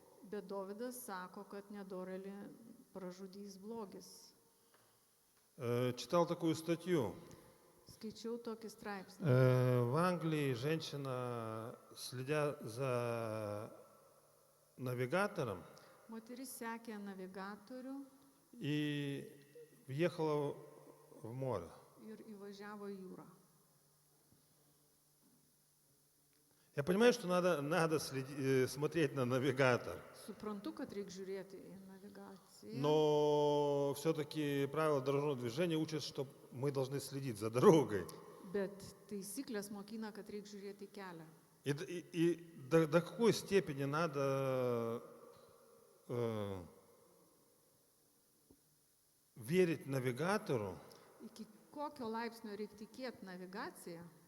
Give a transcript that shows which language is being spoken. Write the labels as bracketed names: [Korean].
[Lithuanian] Bet Dovydas sako, kad nedorėlį pražudys blogis. [Russian] Читал такую статью. [Lithuanian] Skaičiau tokį straipsnį. [Russian] В Англии женщина, следя за навигатором, [Lithuanian] Moteris sekė navigatorių [Russian] и въехала в море. [Lithuanian] ir įvažiavo į jūrą. [Russian] Я понимаю, что надо смотреть на навигатор, [Lithuanian] Suprantu, kad reikia žiūrėti į navigaciją, [Russian] но все-таки правила дорожного движения учат, что мы должны следить за дорогой. [Lithuanian] bet taisyklės mokina, kad reikia žiūrėti į kelią. [Russian] И до какой степени надо верить навигатору, [Lithuanian] Iki kokio laipsnio reikia tikėti navigaciją,